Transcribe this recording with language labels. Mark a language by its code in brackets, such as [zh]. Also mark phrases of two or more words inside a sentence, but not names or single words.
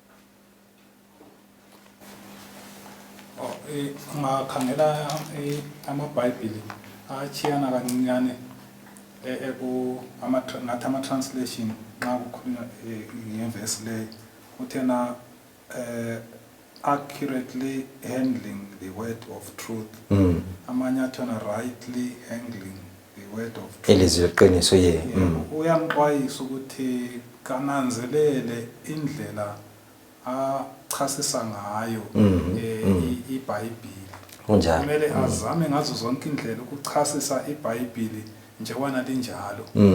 [nd] Ungakhangela amabhayibhili achiyana kancinyane ngathi ama-translation nxa kukhulunywa ngeverse le uthena [en] accurately handling the word of truth. [nd] Amanye athona [en] rightly handling the word of truth. [nd] Elizwi leqiniso Uyamxwayisa ukuthi kananzelele indlela achasisa ngayo ibhayibhili. Kumele azame ngazo zonke indlela ukuchasisa ibhayibhili njengoba linjalo.